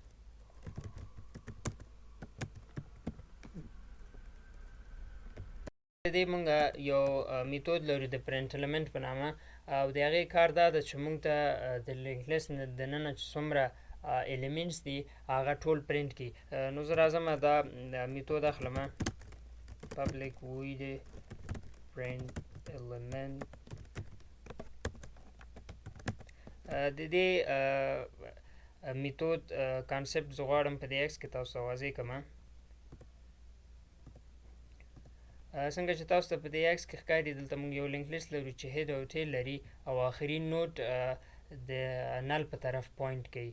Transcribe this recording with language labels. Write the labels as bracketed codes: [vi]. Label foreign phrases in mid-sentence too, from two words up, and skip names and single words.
[ps] د دې موږ یو میتود لرو د [en] print element [ps] په نامه، او د هغې کار دا ده چې موږ ته د [en] linked list [ps] دننه چې څومره ایلیمنټس دي هغه ټول پرنټ کړي. نو زه راځم دا میتود اخلم، [en] public void print element. [ps] د دې میتود کانسپټ زه غواړم په دې ایکس کې تاسو ته واضح کړم. څنګه چې تاسو ته په دې ایکس کې ښکاري، دلته موږ یو [en] linked list [ps] لرو چې هیډ او ټیل لري او آخرین نوټ د نل په طرف پوینټ کوي.